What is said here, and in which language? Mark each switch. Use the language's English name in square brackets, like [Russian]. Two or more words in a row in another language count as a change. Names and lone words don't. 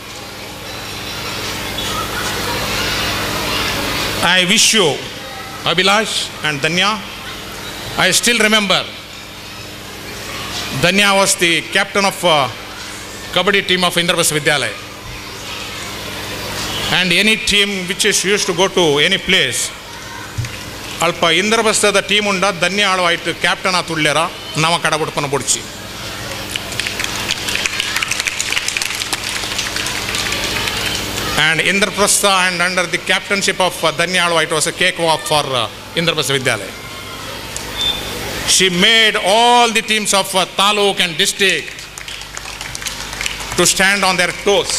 [English] I wish you, Abhilash and Danya. I still remember Danya was the captain of Kabaddi team of Indraprastha Vidyalaya. And any team which is used to go to any place, [Tulu] ಅಲ್ಪ ಇಂದ್ರಪ್ರಸ್ಥದ ಟೀಮ್ ಉಂಡ ಧನ್ಯ ಆಳ್ವಾಯ್ತು ಕ್ಯಾಪ್ಟನ್ ಆ ತುಳ್ಳ್ಯಾರ ನವ ಕಡಬಿಡ್ಪನ ಬುಡ್ಚಿ. [English] And Indraprastha and under the captainship of Danya Alva, it was a cakewalk for Indraprastha Vidyalaya. She made all the teams of Taluk and district to stand on their toes.